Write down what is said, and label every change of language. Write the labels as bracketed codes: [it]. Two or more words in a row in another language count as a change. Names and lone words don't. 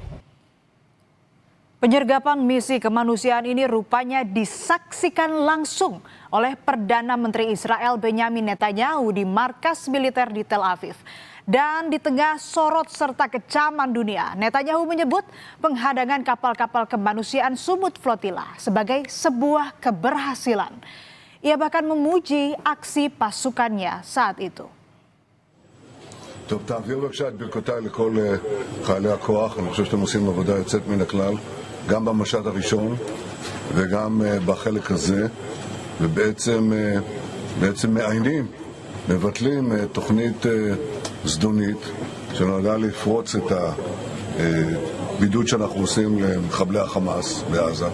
[id] Penyergapan misi kemanusiaan ini rupanya disaksikan langsung oleh Perdana Menteri Israel Benyamin Netanyahu di markas militer di Tel Aviv. Dan di tengah sorot serta kecaman dunia, Netanyahu menyebut penghadangan kapal-kapal kemanusiaan Sumut Flotilla sebagai sebuah keberhasilan. Ia bahkan memuji aksi pasukannya saat itu. [he] טוב, תעביר בבקשה את ברכותיי לכל חיילי הכוח. אני חושב שאתם עושים עבודה יוצאת מן הכלל, גם במשט הראשון וגם בחלק הזה, ובעצם מעיינים, מבטלים תוכנית זדונית שנועדה לפרוץ את הבידוד שאנחנו עושים למחבלי החמאס בעזה.